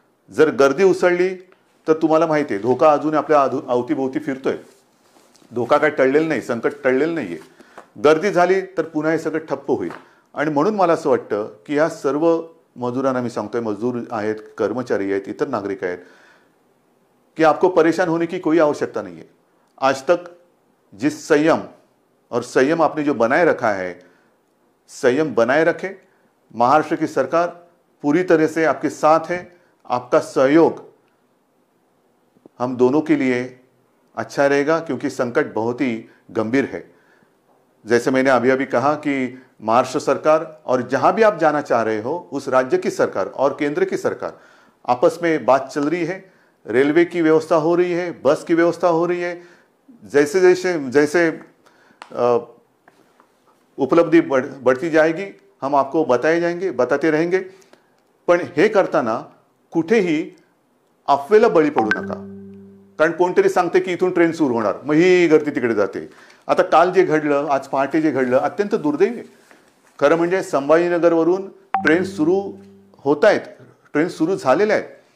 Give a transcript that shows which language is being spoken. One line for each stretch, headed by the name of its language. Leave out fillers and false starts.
Marathi: जर गर्दी उसळली तर तुम्हाला माहिती आहे धोका अजून आपल्या अवतीभोवती फिरतोय. धोका काय टळलेला नाही, संकट टळलेलं नाहीये. गर्दी झाली तर पुन्हा हे सगळं ठप्प होईल. आणि म्हणून मला असं वाटतं की ह्या सर्व मजुरांना मी सांगतोय, मजदूर आहेत, कर्मचारी आहेत, इतर नागरिक आहेत, कि
Hindi: आपको परेशान होने की कोई आवश्यकता नहीं है. आज तक जिस संयम आपने जो बनाए रखा है, संयम बनाए रखे. महाराष्ट्र की सरकार पूरी तरह से आपके साथ है. आपका सहयोग हम दोनों के लिए अच्छा रहेगा क्योंकि संकट बहुत ही गंभीर है. जैसे मैंने अभी अभी कहा कि महाराष्ट्र सरकार और जहां भी आप जाना चाह रहे हो उस राज्य की सरकार और केंद्र की सरकार आपस में बात चल रही है. रेलवे की व्यवस्था हो रही है, बस की व्यवस्था हो रही है. जैसे उपलब्धि बढ़ती जाएगी हम आपको बताते रहेंगे.
Marathi: पण हे करताना कुठेही अफवेला बळी पडू नका. कारण कोणतरी सांगते की इथून ट्रेन सुरू होणार, मग ही गर्दी तिकडे जाते. आता काल जे घडलं, आज पहाटे जे घडलं, अत्यंत दुर्दैवी आहे. खरं म्हणजे संभाजीनगरवरून ट्रेन सुरू होत आहेत, ट्रेन सुरू झालेल्या आहेत.